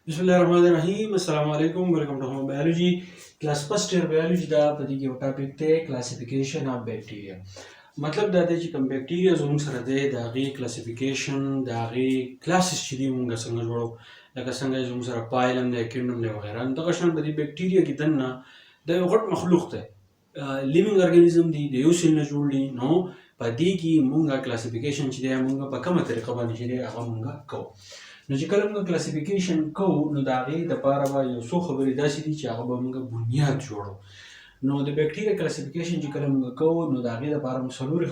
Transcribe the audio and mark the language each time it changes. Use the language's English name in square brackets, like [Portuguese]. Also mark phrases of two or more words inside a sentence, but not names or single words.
[Arabic] بسم الله الرحمن الرحيم السلام عليكم [English] welcome to home biology class first year biology [Pashto] دا پدې کې ټاپیک دي [English] classification of bacteria [Pashto] मतलब دا چې کوم بیکټیریا زموږ سره دی د هغې کلاسیفیکیشن د هغې کلاسز چې دي مونږ څنګه جوړو لکه څنګه زموږ سره پایلم دی کینډم دی وغیره نو دغه شان په دې بیکټیریا کې دننه د یو غټ مخلوق دی [English] living organism [Pashto] دی د یو سیل نه جوړ دي نو په دې کې مونږه کلاسیفیکیشن چې دی مونږ په کومه طریقه باندې چې دی هغه مونږ کوو نو چې کله موږ کلاسیفیکیشن کوو نو د هغې دپاره به یو څو خبرې داسې دي چې هغه به موږ بنیاد جوړو نو د بیکټیریا کلاسیفیکیشن چې کله موږ کوو نو د هغې دپاره موږ څلورې